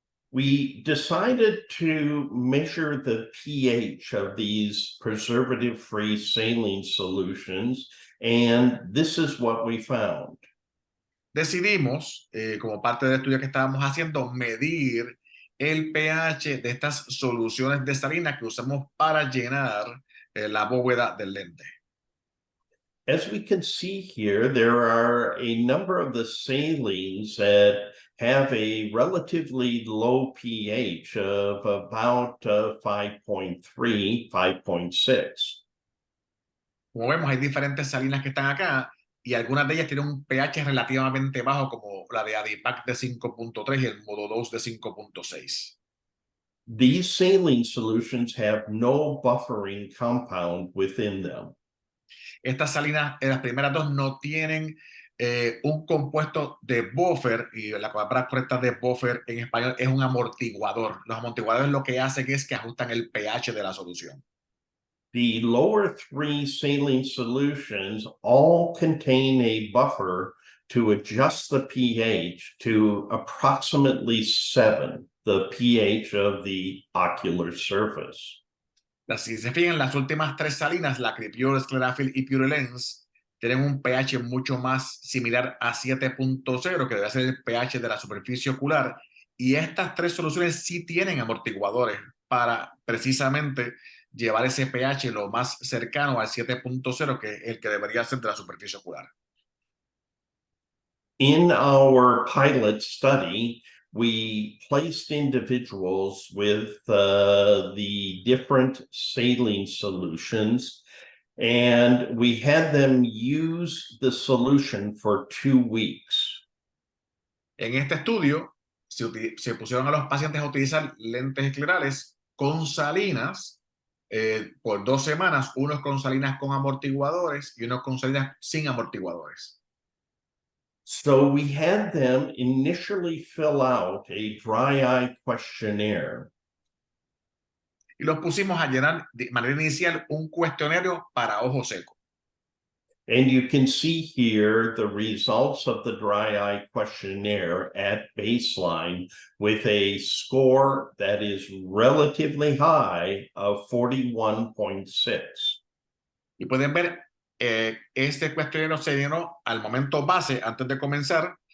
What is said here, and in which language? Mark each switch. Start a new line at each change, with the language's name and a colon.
English: We decided to measure the pH of these preservative-free saline solutions, and this is what we found.
Spanish: Decidimos, como parte del estudio que estábamos haciendo, medir el pH de estas soluciones de salina que usamos para llenar la bóveda del lente.
English: As we can see here, there are a number of the salines that have a relatively low pH of about 5.3, 5.6.
Spanish: Como vemos, hay diferentes salinas que están acá y algunas de ellas tienen un pH relativamente bajo, como la de Adipac de 5.3 y el Módulo 2 de 5.6.
English: These saline solutions have no buffering compound within them.
Spanish: Estas salinas, las primeras dos, no tienen un compuesto de buffer, y la palabra correcta de buffer en español es un amortiguador. Los amortiguadores lo que hacen es que ajustan el pH de la solución.
English: The lower three saline solutions all contain a buffer to adjust the pH to approximately 7, the pH of the ocular surface.
Spanish: Si se fijan, las últimas tres salinas, la Cripiur, Sclerafil y Purelens, tienen un pH mucho más similar a 7.0, que debe ser el pH de la superficie ocular, y estas tres soluciones sí tienen amortiguadores para precisamente llevar ese pH lo más cercano al 7.0, que es el que debería ser de la superficie ocular.
English: In our pilot study, we placed individuals with the different saline solutions, and we had them use the solution for 2 weeks.
Spanish: En este estudio se pusieron a los pacientes a utilizar lentes esclerales con salinas por 2 semanas, unos con salinas con amortiguadores y unos con salinas sin amortiguadores.
English: So we had them initially fill out a dry eye questionnaire.
Spanish: Y los pusimos a llenar de manera inicial un cuestionario para ojo seco.
English: And you can see here the results of the dry eye questionnaire at baseline with a score that is relatively high of 41.6.
Spanish: Y pueden ver, este cuestionario se llenó al momento base, antes de comenzar.